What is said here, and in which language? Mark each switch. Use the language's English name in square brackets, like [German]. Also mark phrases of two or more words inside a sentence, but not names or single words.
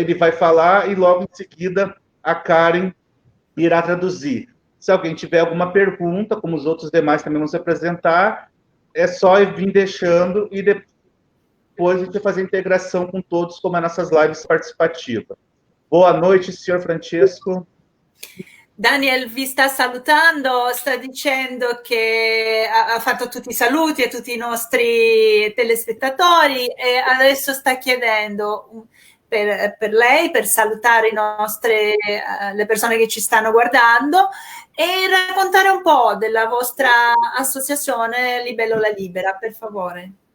[Portuguese] Ele vai falar e logo em seguida a Karen irá traduzir. Se alguém tiver alguma pergunta, como os outros demais também vão se apresentar, é só vir deixando e depois a gente vai fazer a integração com todos, como as nossas lives participativas. Boa noite, senhor Francesco. [Italian] Daniel vi sta salutando, sta dicendo che ha fatto tutti i saluti a tutti i nostri telespettatori e adesso sta chiedendo per lei, per salutare le persone che ci stanno guardando e raccontare un po' della vostra associazione Libellola Libera, per favore.